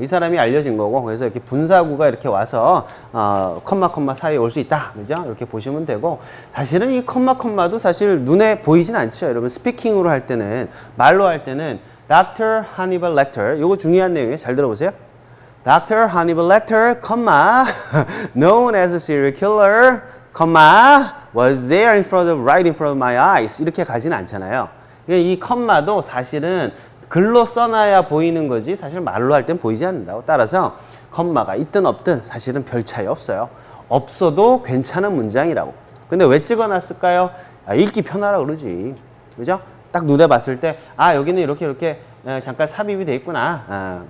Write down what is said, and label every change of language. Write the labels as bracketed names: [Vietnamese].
[Korean] 이 사람이 알려진 거고, 그래서 이렇게 분사구가 이렇게 와서 컴마 사이에 올 수 있다, 그죠? 이렇게 보시면 되고, 사실은 이 컴마도 사실 눈에 보이진 않죠, 여러분. 스피킹으로 할 때는, 말로 할 때는 Dr. Hannibal Lecter, 요거 중요한 내용이에요. 잘 들어보세요. Dr. [English] Hannibal Lecter, known as a serial killer, was there right in front of my eyes. [Korean] 이렇게 가지는 않잖아요. 이 컴마도 사실은 글로 써놔야 보이는 거지 사실 말로 할 땐 보이지 않는다고. 따라서 컴마가 있든 없든 사실은 별 차이 없어요. 없어도 괜찮은 문장이라고. 근데 왜 찍어놨을까요? 읽기 편하라고 그러지. 그죠? 딱 눈에 봤을 때 여기는 이렇게 잠깐 삽입이 돼 있구나.